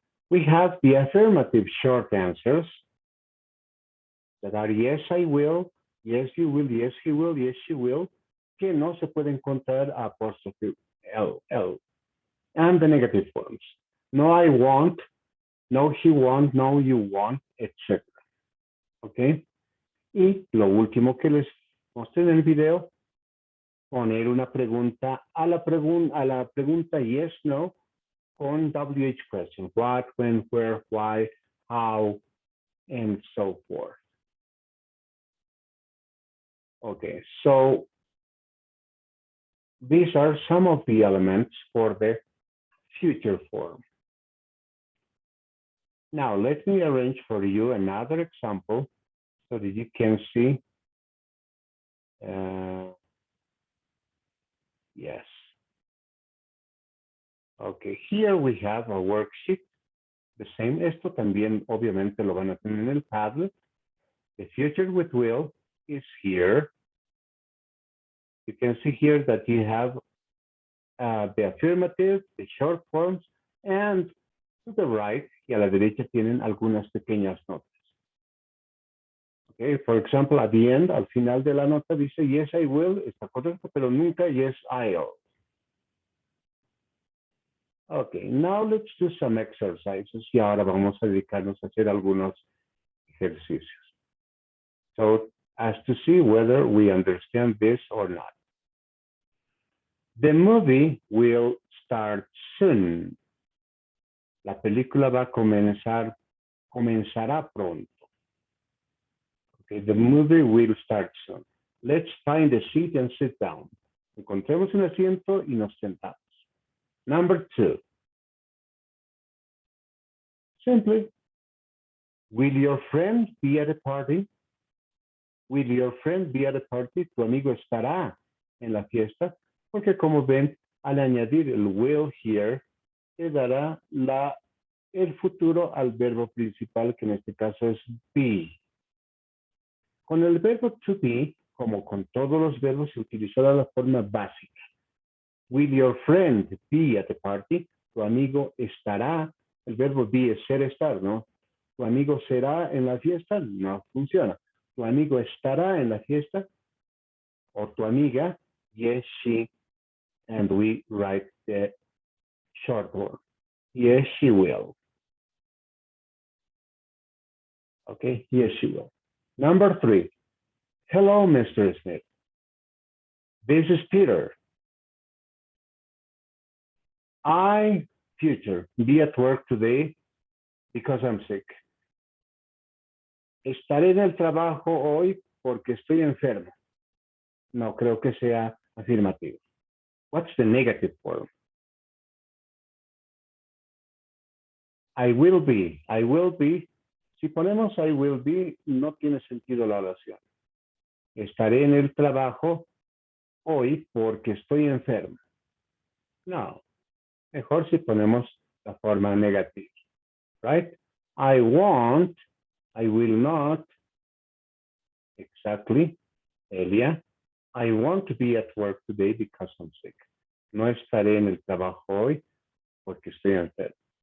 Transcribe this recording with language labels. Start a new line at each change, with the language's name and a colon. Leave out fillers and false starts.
English: We have the affirmative short answers that are yes, I will, yes, you will, yes, he will, yes, she will,
Spanish: que no se puede encontrar apóstrofe L.
English: And the negative forms. No, I want, no, he won't, no, you won't, etc. Okay.
Spanish: Y lo último que les mostré en el video, poner una pregunta a la pregunta yes, no, con WH question.
English: What, when, where, why, how, and so forth. Okay, so these are some of the elements for the future form. Now, let me arrange for you another example so that you can see. Yes. Okay, here we have a worksheet. The same,
Spanish: esto también obviamente lo van a tener en el Padlet.
English: The future with will is here. You can see here that you have the affirmative, the short forms, and to the right
Spanish: y a la derecha tienen algunas pequeñas notas. Okay,
English: for example, at the end,
Spanish: al final de la nota dice
English: yes, I will,
Spanish: está correcto, pero nunca
English: yes, I'll. Okay, now let's do some exercises
Spanish: y ahora vamos a dedicarnos a hacer algunos ejercicios.
English: So, as to see whether we understand this or not. The movie will start soon.
Spanish: La película va a comenzará pronto.
English: Okay, the movie will start soon. Let's find a seat and sit down.
Spanish: Encontremos un asiento y nos sentamos.
English: Number 2. Simply, will your friend be at a party? Will your friend be at a party?
Spanish: Tu amigo estará en la fiesta. Porque como ven, al añadir el will here, le dará el futuro al verbo principal, que en este caso es be. Con el verbo to be, como con todos los verbos, se utilizará la forma básica.
English: Will your friend be at the party?
Spanish: Tu amigo estará. El verbo be es ser, estar, ¿no? Tu amigo será en la fiesta, no funciona. Tu amigo estará en la fiesta, o tu amiga,
English: yes, she, and we write the short word. Yes, she will. Okay, yes, she will. Number 3. Hello, Mr. Smith. This is Peter. I, future, be at work today because I'm sick.
Spanish: Estaré en el trabajo hoy porque estoy enfermo. No creo que sea afirmativo.
English: What's the negative form? I will be. I will be.
Spanish: Si ponemos
English: I will be,
Spanish: no tiene sentido la oración. Estaré en el trabajo hoy porque estoy enfermo. No. Mejor si ponemos la forma negativa.
English: Right? I won't. I will not. Exactly. Elia. I want to be at work today because I'm sick.
Spanish: No estaré en el trabajo hoy porque estoy enfermo.